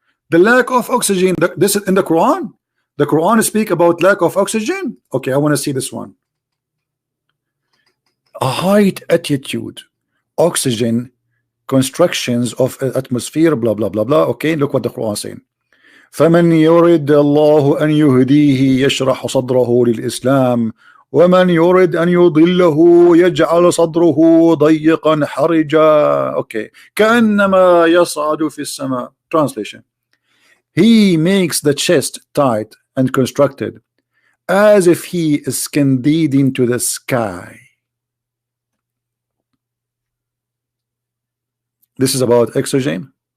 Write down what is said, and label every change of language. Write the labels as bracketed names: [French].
[English] The lack of oxygen. This is in the Quran. The Quran speak about lack of oxygen. Okay, I want to see this one. A height, attitude, oxygen, constructions of atmosphere, blah blah blah blah. Okay, look what the Quran is saying. [Arabic] فمن يرد الله أن يهديه يشرح صدره للإسلام ومن يرد أن يضله يجعل صدره ضيقا حرجا. [English] Okay, [Arabic] كأنما يصعد في السماء. [English] Translation: He makes the chest tight and constructed as if he is scanded into the sky. This is about oxygen.